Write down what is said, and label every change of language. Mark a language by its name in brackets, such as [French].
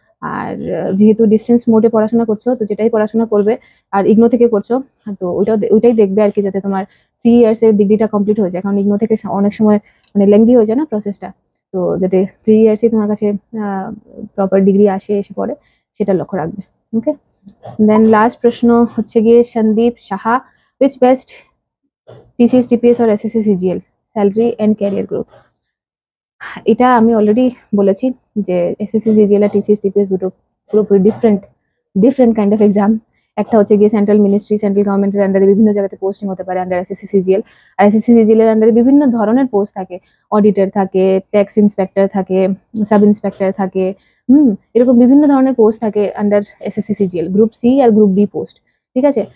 [Bangla] আর যেহেতু ডিস্টেন্স মোডে পড়াশোনা করছো, তো যেটাই পড়াশোনা করবে আর ইগনো থেকে করছো, তো ওইটাই দেখবে আর কি, যাতে তোমার 3 ইয়ার্স এর ডিগ্রিটা কমপ্লিট হয়ে যায়। কারণ ইগনো থেকে অনেক সময় মানে লেংদি হয়ে যায় না প্রসেসটা, তো যাতে 3 ইয়ার্সই তোমার কাছে প্রপার ডিগ্রি এসে পড়ে, সেটা লক্ষ্য রাখবে। ওকে। দেন লাস্ট প্রশ্ন হচ্ছে গিয়ে Sandeep Saha. [English] which best TCS TPS or SSC CGL salary and career growth? [Bangla] এটা আমি অলরেডি বলেছি যে এসএসসি সিজিএল আর টিসিএস টিপিএস দুটো পুরোপুরি ডিফারেন্ট কাইন্ড অফ এক্সাম। একটা হচ্ছে গিয়ে সেন্ট্রাল মিনিস্ট্রি, সেন্ট্রাল গভর্নমেন্টের আন্ডারে বিভিন্ন জায়গাতে পোস্টিং হতে পারে আন্ডার এসএসসি সিজিএল, আর এসএসসি সিজিএল এর আন্ডারে বিভিন্ন ধরনের পোস্ট থাকে, অডিটর থাকে, ট্যাক্স ইন্সপেক্টর থাকে, সাব ইন্সপেক্টর থাকে, এরকম বিভিন্ন ধরনের পোস্ট থাকে under SSC CGL, group C আর গ্রুপ বি পোস্ট, ঠিক আছে।